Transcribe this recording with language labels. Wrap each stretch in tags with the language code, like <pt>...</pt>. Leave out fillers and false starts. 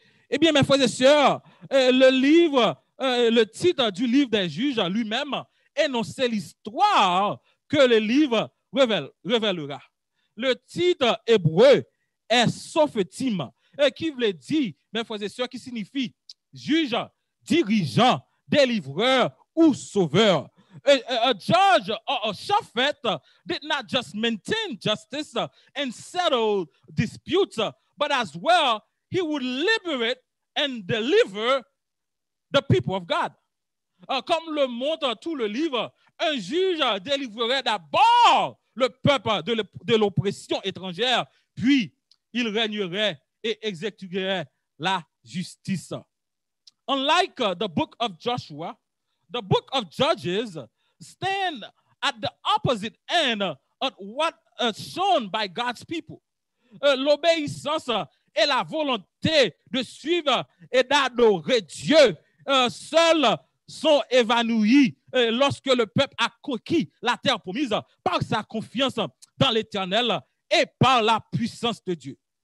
<fr>Eh bien, mes frères et sœurs, le titre du livre des juges lui-même énonçait l'histoire que le livre révélera. Le titre hébreu est Sophetim, qui veut dire, mes frères et sœurs, qui signifie juge, dirigeant, délivreur ou sauveur.</fr> <en>A judge or a shafet did not just maintain justice and settle disputes, but as well, he would liberate and deliver the people of God.</en> <fr>Comme le montre tout le livre, un juge délivrerait d'abord le peuple de l'oppression étrangère, puis il régnerait et exécuterait la justice.</fr> <en>Unlike the book of Joshua, the book of Judges stand at the opposite end of what is shown by God's people.</en> <fr>L'obéissance et la volonté de suivre et d'adorer Dieu seuls sont évanouis lorsque le peuple a conquis la terre promise par sa confiance dans l'Éternel et par la puissance de Dieu.</fr>